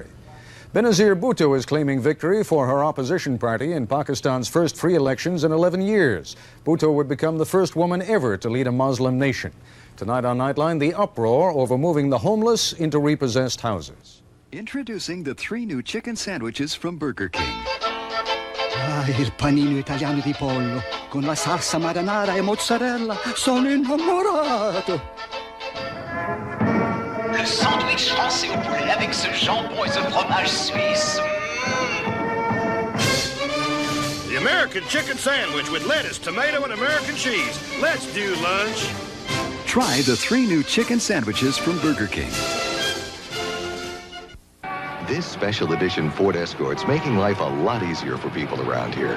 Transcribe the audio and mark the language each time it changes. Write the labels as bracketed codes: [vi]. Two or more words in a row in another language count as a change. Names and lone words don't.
[en] Benazir Bhutto is claiming victory for her opposition party in Pakistan's first free elections in 11 years. Bhutto would become the first woman ever to lead a Muslim nation. Tonight on Nightline, the uproar over moving the homeless into repossessed houses. Introducing the 3 new chicken sandwiches from Burger King. [it] Il panino italiano di pollo con la salsa marinara e mozzarella. Sono innamorato. [fr] Le sandwich français au poulet avec ce jambon et ce fromage suisse. [en] The American chicken sandwich with lettuce, tomato, and American cheese. Let's do lunch. Try the 3 new chicken sandwiches from Burger King. This special edition Ford Escort's making life a lot easier for people around here.